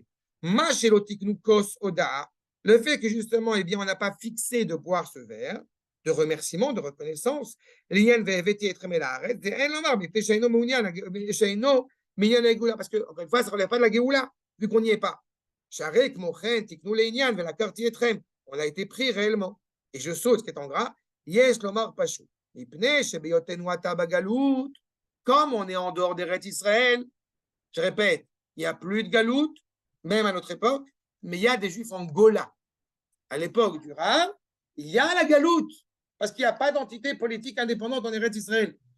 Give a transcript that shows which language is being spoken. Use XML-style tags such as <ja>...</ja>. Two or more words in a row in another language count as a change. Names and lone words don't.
<he>מה שלא תיקנו כוס הודאה,</he> <fr>le fait que justement, eh bien, on n'a pas fixé de boire ce verre, de remerciement, de reconnaissance, parce que, encore une fois, ça ne relève pas de la Géoula, vu qu'on n'y est pas. On a été pris réellement. Et je saute ce qui est en gras.</fr> <he>יש לומר פשוט.</he> <fr>Comme on est en dehors d'Eretz Israël, je répète, il n'y a plus de galoute, même à notre époque, mais il y a des juifs en Gola. À l'époque du Rav, il y a la galoute, parce qu'il n'y a pas d'entité politique indépendante en Eretz Israël.</fr>